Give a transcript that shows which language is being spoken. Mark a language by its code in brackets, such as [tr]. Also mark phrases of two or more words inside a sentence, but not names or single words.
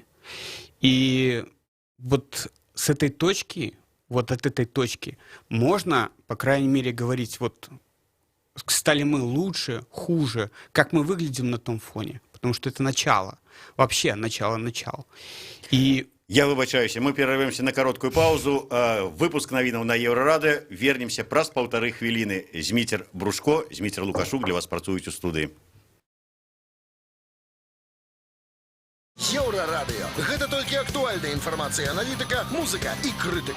[ru] И вот с этой точки, вот от этой точки можно, по крайней мере, говорить, вот стали мы лучше, хуже, как мы выглядим на том фоне. Потому что это начало. Вообще начало. И [be] Я выбачаюся, [ru] мы перервемся на короткую паузу. [be] Выпуск навінаў на Еўрарадыё. Вернемся праз 1,5 хвіліны. Зміцер Брушко, Зміцер Лукашук для вас працуюць у студыі. Еўрарадыё. Гэта толькі актуальная інфармацыя, аналітыка, музыка і крытыка.